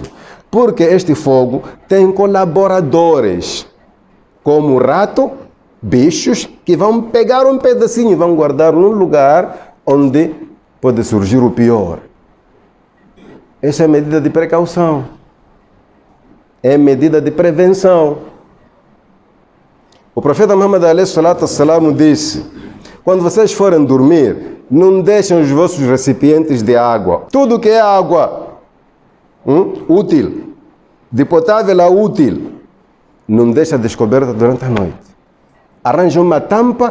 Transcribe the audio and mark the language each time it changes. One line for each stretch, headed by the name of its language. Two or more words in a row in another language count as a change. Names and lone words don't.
Portuguese: Porque este fogo tem colaboradores, como rato, bichos, que vão pegar um pedacinho e vão guardar num lugar onde pode surgir o pior. Essa é a medida de precaução. É medida de prevenção. O profeta Muhammad
Arabic: عليه الصلاة والسلام
Portuguese: disse: quando vocês forem dormir, não deixem os vossos recipientes de água. Tudo que é água útil, de potável a útil, não deixa descoberta durante a noite. Arranje uma tampa.